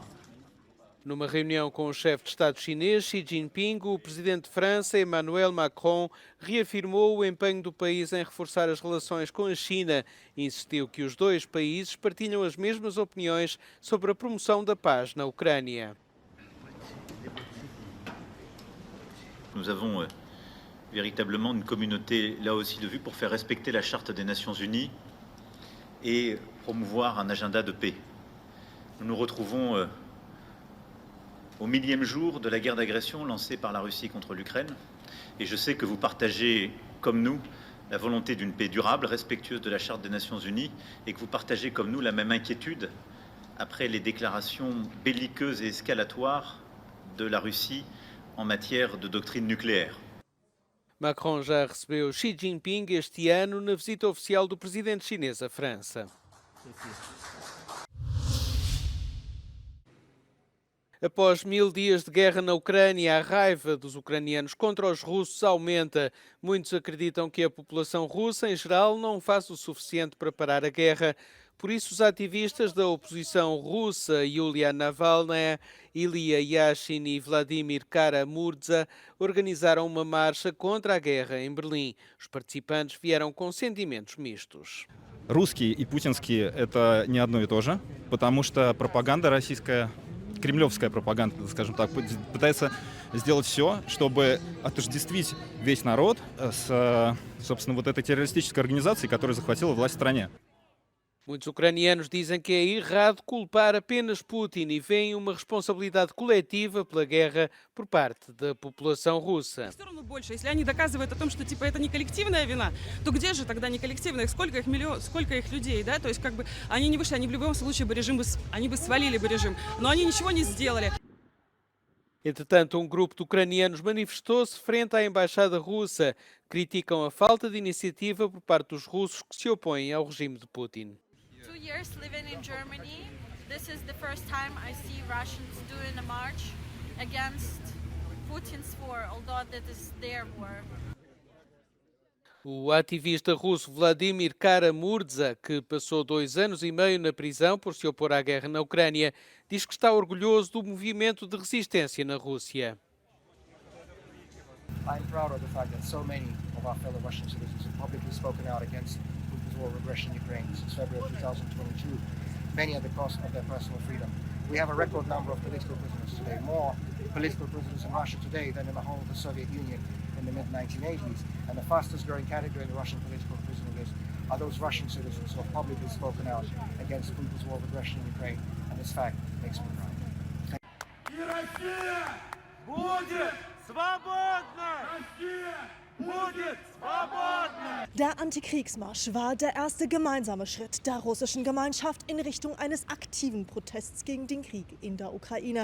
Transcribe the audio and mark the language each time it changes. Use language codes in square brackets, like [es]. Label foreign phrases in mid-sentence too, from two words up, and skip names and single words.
[pt] Numa reunião com o chefe de Estado chinês, Xi Jinping, o presidente de França, Emmanuel Macron, reafirmou o empenho do país em reforçar as relações com a China e insistiu que os dois países partilham as mesmas opiniões sobre a promoção da paz na Ucrânia. [fr] Nous avons véritablement une communauté là aussi de vues pour faire respecter la Charte des Nations Unies et promouvoir un agenda de paix. Nous nous retrouvons au millième jour de la guerre d'agression lancée par la Russie contre l'Ukraine et je sais que vous partagez, comme nous, la volonté d'une paix durable, respectueuse de la Charte des Nations Unies et que vous partagez, comme nous, la même inquiétude après les déclarations belliqueuses et escalatoires de la Russie en matière de doctrine nucléaire. [pt] Macron já recebeu Xi Jinping este ano na visita oficial do presidente chinês à França. Após 1000 dias de guerra na Ucrânia, a raiva dos ucranianos contra os russos aumenta. Muitos acreditam que a população russa, em geral, não faz o suficiente para parar a guerra. Por isso, os ativistas da oposição russa, Yulia Navalny, Ilya Yashin e Vladimir Kara-Murza, organizaram uma marcha contra a guerra em Berlim. Os participantes vieram com sentimentos mistos. [ru] Русский и путинский – это не одно и то же, потому что пропаганда российская, кремлевская пропаганда, скажем так, пытается сделать все, чтобы отождествить весь народ с, собственно, вот этой террористической организацией, которая захватила власть в стране. [pt] Muitos ucranianos dizem que é errado culpar apenas Putin e veem uma responsabilidade coletiva pela guerra por parte da população russa. [ru] Все равно больше. Если они доказывают о том, что типа это не коллективная вина, то где же тогда не коллективная? Сколько их миллион, сколько их людей, да? То есть как бы они не вышли, они в любом случае бы режим бы, они бы свалили бы режим, но они ничего не сделали. [pt] Entretanto, um grupo de ucranianos manifestou-se frente à embaixada russa. Criticam a falta de iniciativa por parte dos russos que se opõem ao regime de Putin. [en] 2 years living in Germany, this is the first time I see Russians doing a march against Putin's war, although that is their war. [pt] O ativista russo Vladimir Kara-Murza, que passou 2 anos e meio na prisão por se opor à guerra na Ucrânia, diz que está orgulhoso do movimento de resistência na Rússia. [en] I'm proud of the fact that so many of our fellow Russian citizens have publicly spoken out against Putin's war of aggression in Ukraine since February 2022, many at the cost of their personal freedom. We have a record number of political prisoners today, more political prisoners in Russia today than in the whole of the Soviet Union in the mid-1980s. And the fastest growing category in the Russian political prisoner list are those Russian citizens who have publicly spoken out against Putin's war of aggression in Ukraine. And this fact makes me proud. [de] Der Antikriegsmarsch war der erste gemeinsame Schritt der russischen Gemeinschaft in Richtung eines aktiven Protests gegen den Krieg in der Ukraine.